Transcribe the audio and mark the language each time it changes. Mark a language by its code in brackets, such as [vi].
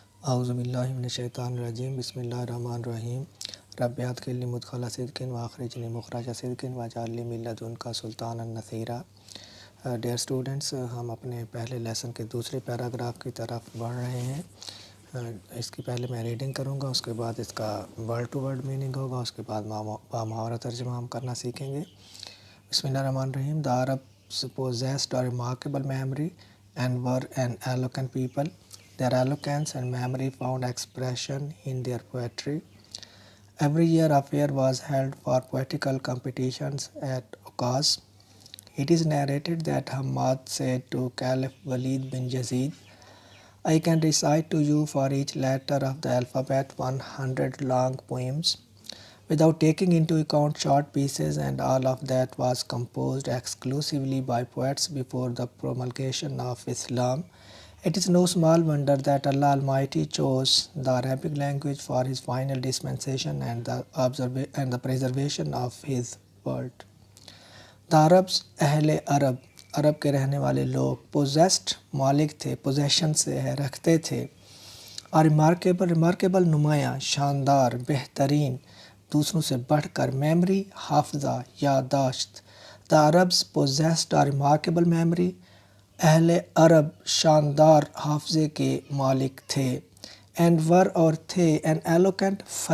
[ar] اعوذ باللہ من الشیطان الرجیم بسم اللہ الرحمن الرحیم رب ادخلنی مدخل صدق واخرجنی مخرج صدق واجعل لی من لدنک سلطانا نصیرا۔ [ur] ڈیئر اسٹوڈنٹس، ہم اپنے پہلے لیسن کے دوسرے پیراگراف کی طرف بڑھ رہے ہیں۔ اس کی پہلے میں ریڈنگ کروں گا، اس کے بعد اس کا ورڈ ٹو ورڈ میننگ ہوگا، اس کے بعد محاورہ ترجمہ ہم کرنا سیکھیں گے۔ [ar] بسم اللہ الرحمن الرحیم۔ [en] The Arabs possessed a remarkable memory and were an eloquent people. Their eloquence and memory found expression in their poetry. Every year a fair was held for poetical competitions at Ukaz. It is narrated that Hammad said to Caliph Walid bin Yazid, "I can recite to you for each letter of the alphabet 100 long poems, without taking into account short pieces, and all of that was composed exclusively by poets before the promulgation of Islam. It is no small wonder that Allah Almighty chose the Arabic language for His final dispensation and the preservation of His word." The Arabs، [ur] اہل عرب کے رہنے والے لوگ، [en] possessed [ur] مالک تھے، possession سے ہے رکھتے تھے، اور ریمارکیبل نمایاں، شاندار، بہترین، دوسروں سے بڑھ کر، میموری حافظہ، یادداشت۔ [en] The Arabs possessed a remarkable memory، [ur] اہل عرب شاندار حافظے کے مالک تھے، [en] and were [ur] اور تھے [en] an eloquent